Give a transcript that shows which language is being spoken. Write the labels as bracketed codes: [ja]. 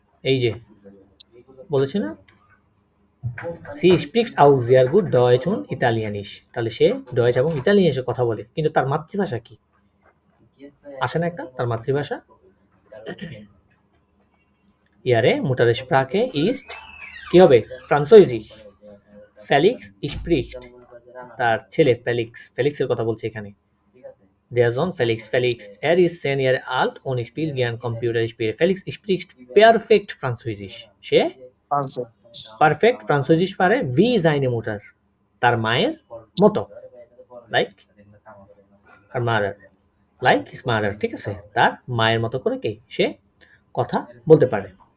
[bn] এই যে বলেছি না, C speaks out sehr gut Deutsch und Italienisch, তাহলে সে ডয়েচ এবং ইতালিয়ানিসে কথা বলে, কিন্তু তার মাতৃভাষা কি? আসে না একটা, তার মাতৃভাষা? ইয়ারে Muttersprache ist কি হবে? ফ্রান্সোইজিস। ফেলিক্স স্প্রিক্ট, তার ছেলে ফেলিক্স, ফেলিক্সের কথা বলছে এখানে। [de] Der Sohn Felix, er ist 10 Jahre alt und spielt gern Computerspiele. Felix spricht perfekt Französisch. [bn] সে পারফেক্ট ফ্রান্সোইজিস পারে, wie seine Mutter, তার মায়ের মতো, লাইক আর মাদার, লাইক হিজ মাদার, ঠিক আছে, তার মায়ের মতো করে কি সে কথা বলতে পারে।